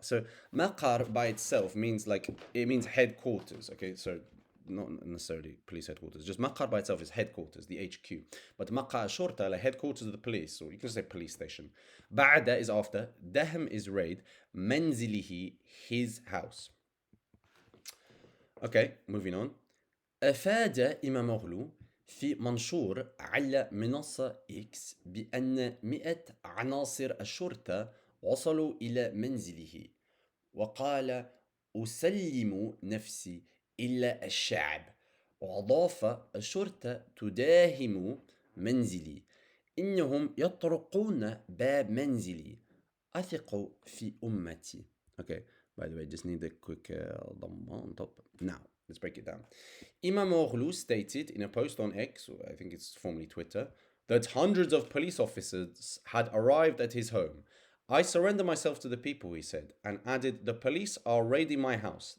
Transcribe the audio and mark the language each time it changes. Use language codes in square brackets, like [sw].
[en] So مقر by itself means like it means headquarters. Okay, so not necessarily police headquarters. Just مقر by itself is headquarters, the HQ. But [ar] مقر شرطة, [en] like headquarters of the police, or you can say police station. بعد is after. دهم is raid. منزله, his house. Okay, moving on. [ar] أفاد إماموغلو في منشور على منصة إكس بأن 100 عناصر الشرطة وصلوا إلى منزله وقال أسلم نفسي إلى الشعب. وأضاف الشرطة تداهم منزلي إنهم يطرقون باب منزلي أثق في أمتي. [en] Okay, by the way, just need a quick ضم on top. Now, let's break it down. Imam Oghlu stated in a post on X, or I think it's formerly Twitter, that hundreds of police officers had arrived at his home. I surrender myself to the people, he said, and added, the police are raiding my house.